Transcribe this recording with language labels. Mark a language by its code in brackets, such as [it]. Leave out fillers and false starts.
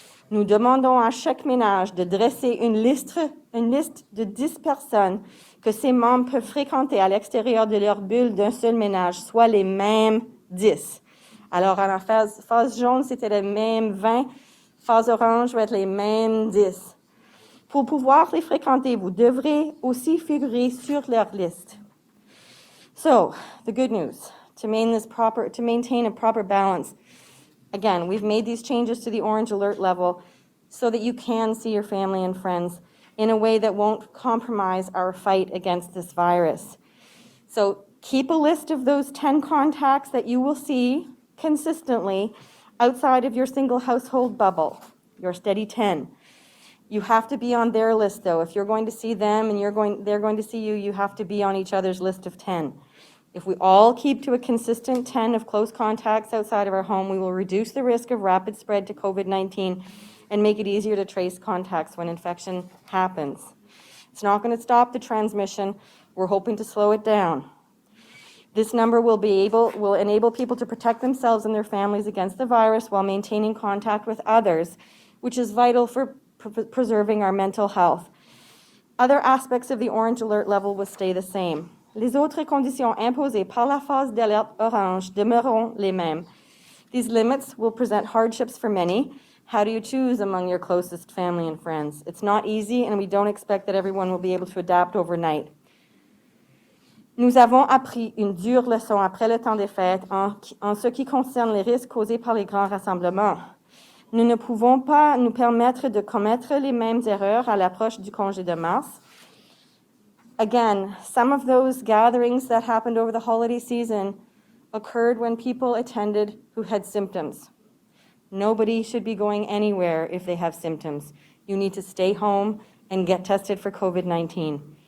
[fr] Nous demandons à chaque ménage de dresser une liste de 10 personnes que ses membres peuvent fréquenter à l'extérieur de leur bulle d'un seul ménage, soit les mêmes 10. Alors, à la phase jaune, c'était les mêmes 20. Phase orange va être les mêmes 10. Pour pouvoir les fréquenter, vous devrez aussi figurer sur leur liste. [en] So, the good news, to maintain a proper balance. Again, we've made these changes to the orange alert level so that you can see your family and friends in a way that won't compromise our fight against this virus. So keep a list of those 10 contacts that you will see consistently outside of your single household bubble, your steady 10. You have to be on their list, though. If you're going to see them and they're going to see you, you have to be on each other's list of 10. If we all keep to a consistent 10 of close contacts outside of our home, we will reduce the risk of rapid spread to COVID-19 and make it easier to trace contacts when infection happens. It's not going to stop the transmission. We're hoping to slow it down. This number will enable people to protect themselves and their families against the virus while maintaining contact with others, which is vital for preserving our mental health. Other aspects of the orange alert level will stay the same. [fr] Les autres conditions imposées par la phase d'alerte orange demeureront les mêmes. [en] These limits will present hardships for many. How do you choose among your closest family and friends? It's not easy, and we don't expect that everyone will be able to adapt overnight. [fr] Nous avons appris une dure leçon après le temps des fêtes en ce qui concerne les risques causés par les grands rassemblements. Nous ne pouvons pas nous permettre de commettre les mêmes erreurs à l'approche du congé de mars. [en] Again, some of those gatherings that happened over the holiday season occurred when people attended who had symptoms. Nobody should be going anywhere if they have symptoms. You need to stay home and get tested for COVID-19.